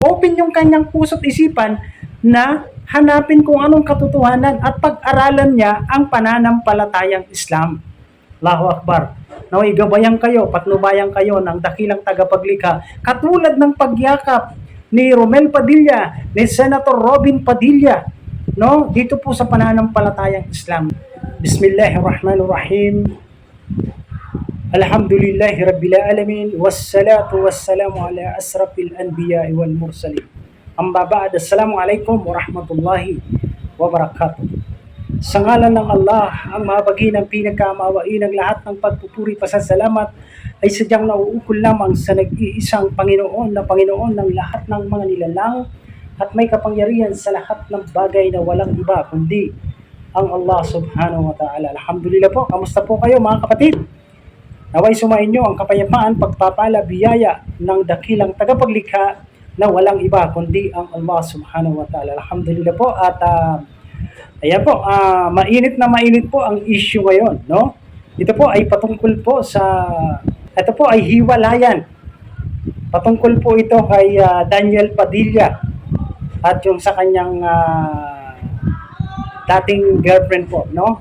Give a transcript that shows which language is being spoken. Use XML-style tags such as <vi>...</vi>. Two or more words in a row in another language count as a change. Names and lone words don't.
<tl>Open yung kanyang puso't isipan na hanapin kung anong katotohanan at pag-aralan niya ang pananampalatayang Islam.</tl> <ar>الله أكبر.</ar> <tl>Naway gabayan kayo, patnubayan kayo ng dakilang tagapaglikha, katulad ng pagyakap ni Romel Padilla, ni Senator Robin Padilla, no? Dito po sa pananampalatayang Islam.</tl> <ar>بسم الله الرحمن الرحيم الحمد لله رب العالمين والصلاة والسلام على أشرف الأنبياء والمرسلين. أما بعد السلام عليكم ورحمة الله وبركاته.</ar> <tl>Sa ngalan ng Allah, ang mahabagi ng pinagkamaawain ng lahat ng pagpupuri pasasalamat ay sadyang nauukol lamang sa nag-iisang Panginoon na Panginoon ng lahat ng mga nilalang at may kapangyarihan sa lahat ng bagay na walang iba kundi ang</tl> <ar>الله سبحانه وتعالى.</ar> <tl>Alhamdulillah po, kamusta po kayo mga kapatid? Naway sumainyo ang kapayapaan, pagpapala, biyaya ng dakilang tagapaglikha na walang iba kundi ang</tl> <ar>الله سبحانه وتعالى.</ar> <tl>Alhamdulillah po at ayan po, mainit na mainit po ang issue ngayon, no? Ito po ay patungkol po ito po ay hiwalayan. Patungkol po ito kay Daniel Padilla at yung sa kanyang dating girlfriend po, no?</tl>